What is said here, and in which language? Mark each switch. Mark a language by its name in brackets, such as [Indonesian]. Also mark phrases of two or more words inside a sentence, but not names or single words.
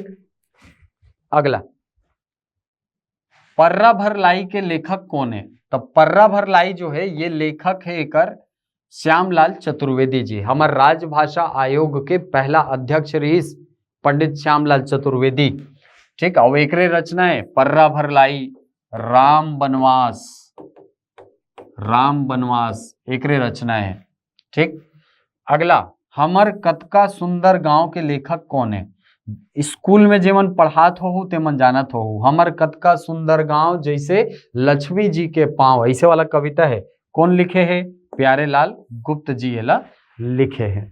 [Chhattisgarhi] अगला पर्रा भर लाई के लेखक कौन है। तो पर्रा भर लाई जो है ये लेखक है एकर श्यामलाल चतुर्वेदी जी, हमारे राजभाषा आयोग के पहला अध्यक्ष रही पंडित श्यामलाल चतुर्वेदी, ठीक। और एकरे रचना है पर्रा भर लाई, राम बनवास, राम बनवास एकरे रचना है, ठीक। अगला हमर कतका सुंदर गांव के लेखक कौन है। स्कूल में जेमन पढ़ात हो तेमन जानत हो, हमर कतका सुंदर गांव जैसे लक्ष्मी जी के पांव, ऐसे वाला कविता है, कौन लिखे है, प्यारेलाल गुप्त जी एला लिखे हैं।